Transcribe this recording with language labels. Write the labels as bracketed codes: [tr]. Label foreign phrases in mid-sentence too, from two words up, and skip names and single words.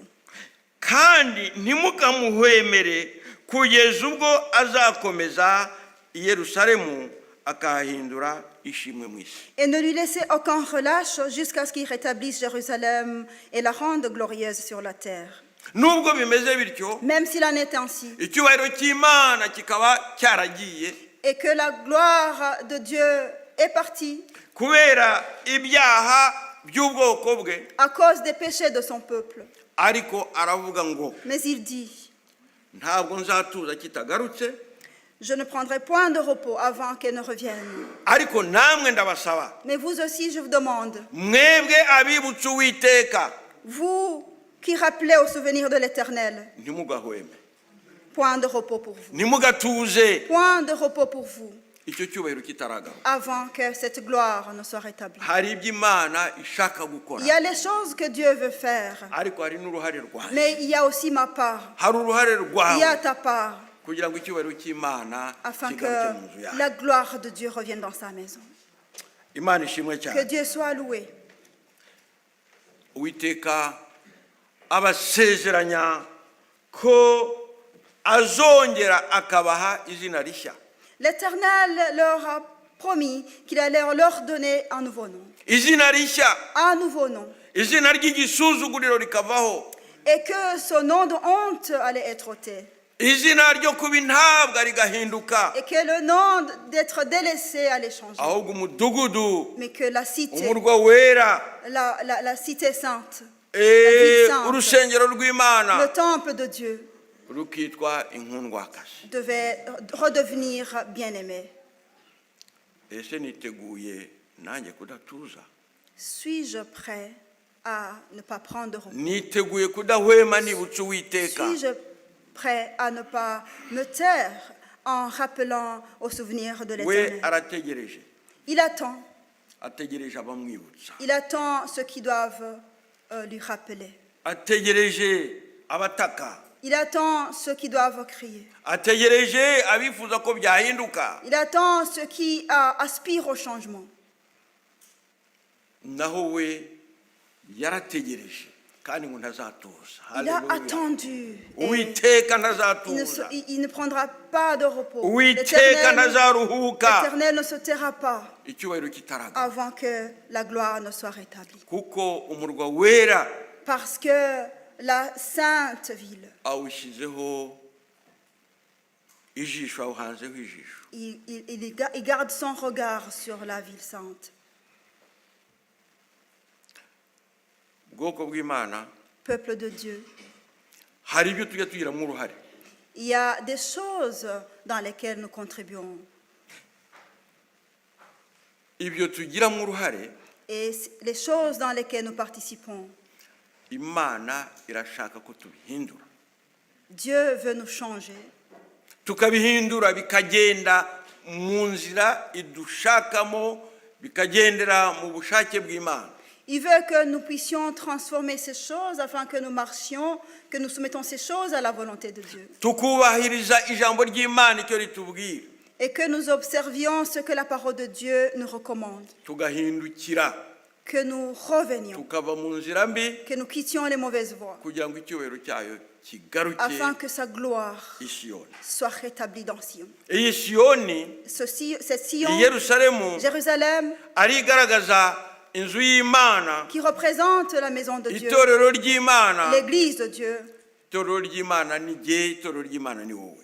[rw] Kandi ntimukamuhwemere kugeza ubwo azakomeza i Yerusalemu akahindura ishimwe mu isi. [fr] Et ne lui laissez aucun relâche jusqu'à ce qu'il rétablisse Jérusalem et la rende glorieuse sur la terre. [rw] Nubwo bimeze bityo, [fr] Même s'il en est ainsi, [rw] icyubahiro cy'Imana kikaba cyaragiye [fr] et que la gloire de Dieu est partie [rw] kubera ibyaha by'ubwoko bwe, [fr] à cause des péchés de son peuple. [rw] ariko aravuga ngo [fr] Mais il dit, [rw] ntabwo nzatuza kitagarutse, [fr] je ne prendrai point de repos avant qu'elle ne revienne. [rw] ariko namwe ndabasaba, [fr] Mais vous aussi, je vous demande, [rw] mwebwe abibutsa Uwiteka, [fr] vous qui rappelez au souvenir de l'Éternel, [rw] ntimugahweme, [fr] point de repos pour vous. [rw] ntimugatuze [fr] Point de repos pour vous, [rw] icyo cyubahiro kitaragaruka. [fr] avant que cette gloire ne soit rétablie. [rw] Hari ibyo Imana ishaka gukora, [fr] Il y a les choses que Dieu veut faire, [rw] ariko hari n'uruhare rwawe, [fr] mais il y a aussi ma part. [rw] hari uruhare [fr] Il y a [rw] rwawe [fr] ta part, [rw] kugira ngo icyubahiro cy'Imana [fr] afin [rw] kigaruke mu nzu [fr] que [rw] yawe. [fr] la gloire de Dieu revienne dans sa maison. [rw] Imana ishimwe [fr] Que [rw] cyane. [fr] Dieu soit loué. [rw] Uwiteka abasezeranya ko azongera akabaha izina rishya. [fr] L'Éternel leur a promis qu'il allait leur donner un nouveau nom. [rw] Izina rishya, [fr] Un nouveau nom. [rw] izina ry'igisuzuguriro rikavaho, [fr] Et que ce nom de honte allait être ôté. [rw] izina ryo kuba intabwa rigahinduka, [fr] Et que le nom d'être délaissé allait changer. [rw] ahubwo umudugudu, [fr] Mais que la cité, [rw] umurwa wera, [fr] la cité sainte, ville sainte, [rw] urusengero rw'Imana [fr] le temple de Dieu [rw] rukitwa inkundwakazi. [fr] devait redevenir bien-aimé. [rw] Ese niteguye nanjye kudatuza? [fr] Suis-je prêt à ne pas prendre de repos? [rw] Niteguye kudahwema nibutsa Uwiteka? [fr] Suis-je prêt à ne pas me taire en rappelant au souvenir de [rw] We [fr] l'Éternel? [rw] arategereje, [fr] Il attend. [rw] ategereje abamwibutsa, [fr] Il attend ceux qui doivent lui rappeler. [rw] ategereje abataka, [fr] Il attend ceux qui doivent crier. [rw] ategereje abifuza ko byahinduka. [fr] Il attend ceux qui aspirent au changement. [rw] Naho we yarategereje kandi ngo ntazatuza. [fr] Il a [rw] Haleluya. [fr] attendu. Et [rw] Uwiteka [fr] il [rw] ntazatuza, [fr] il ne prendra pas de repos. [rw] Uwiteka ntazaruhuka [fr] L'Éternel ne se taira pas [rw] icyubahiro kitaraga, [fr] avant que la gloire ne soit rétablie. [rw] kuko umurwa wera [fr] Parce que la sainte ville, [rw] awushyizeho ijisho, awuhanzeho ijisho. [fr] il garde son regard sur la ville sainte. [rw] Ubwoko bw'Imana, [fr] Peuple de Dieu, [rw] hari ibyo tujya tugiramo uruhare, [fr] il y a des choses dans lesquelles nous contribuons. [rw] ibyo tugiramo uruhare [fr] Et les choses dans lesquelles nous participons, [rw] Imana irashaka ko tubihindura, [fr] Dieu veut nous changer. [rw] tukabihindura bikagenda mu nzira idushakamo, bikagendera mu bushake bw'Imana. [fr] Il veut que nous puissions transformer ces choses afin que nous marchions, que nous soumettons ces choses à la volonté de Dieu. [rw] Tukubahiriza ijambo ry'Imana icyo ritubwira, [fr] Et que nous observions ce que la parole de Dieu nous recommande. [rw] tugahindukira, [fr] Que nous revenions, [rw] tukava mu nzira mbi, [fr] que nous quittions les mauvaises voies, [rw] kugira ngo icyubahiro cyayo kigaruke [fr] afin que sa gloire [rw] i Siyoni. [fr] soit rétablie dans Sion. [rw] Iyi Siyoni, [fr] Cette Sion, [rw] i Yerusalemu, [fr] Jérusalem, [rw] arigaragaza inzu y'Imana, [fr] qui représente la maison de Dieu, [rw] itorero ry'Imana, [fr] l'église de Dieu, [rw] itorero ry'Imana ni jye, itorero ry'Imana ni wowe.